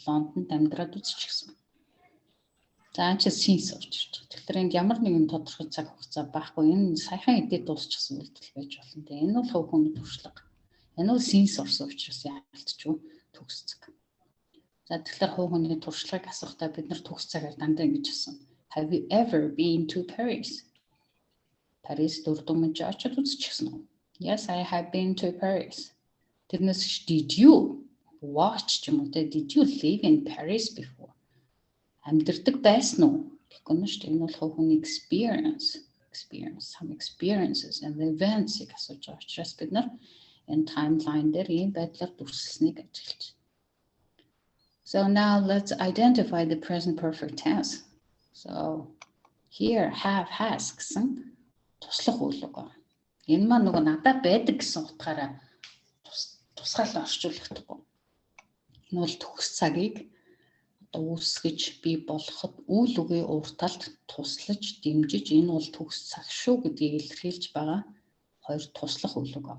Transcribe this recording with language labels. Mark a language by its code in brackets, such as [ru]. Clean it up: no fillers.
[mn] Лондонд амьдраад үзчихсэн. За энэ чинь since орж ирж байгаа. Тэгэхээр энд ямар нэгэн тодорхой цаг хугацаа байхгүй. Энэ саяхан эдээд дуусчихсан үйлдэл байж болно. Тэгээ энэ бол хувь хүний туршлага. Энэ бол since орсон учраас яалтчгүй төгс цаг. За тэгэхээр хувь хүний туршлагыг асуухтаа бид нар төгс цагаар дандаа ингэж асууна. [en] Have you ever been to Paris? [mn] Paris дурдмж очиж үзчихсэн үү? [en] Yes, I have been to Paris. [mn] Тэрнээс [en] did you watch [mn] юм уу? [en] Did you live in Paris before? [mn] Амьдардаг байсан уу? Тэгэхгүй нь шүү дээ. Энэ бол хувь хүний experience, [en] some experiences and the events- [mn] ийг асууж байгаа учраас бид нар энэ timeline дээр ийм байдлаар дүрслэлсэнийг ажиглаж. [en] So now let's identify the present perfect tense. So here [mn] have has гэсэн туслах үйл үг. Энэ маань нөгөө надад байдаг гэсэн утгаараа тусгаал орчуулахдаггүй. Энэ бол төгс цагийг үүсгэж бий болгоход үйл үгийн урталд туслаж дэмжиж энэ бол төгс цаг шүү гэдгийг илэрхийлж байгаа хоёр туслах үйл үг.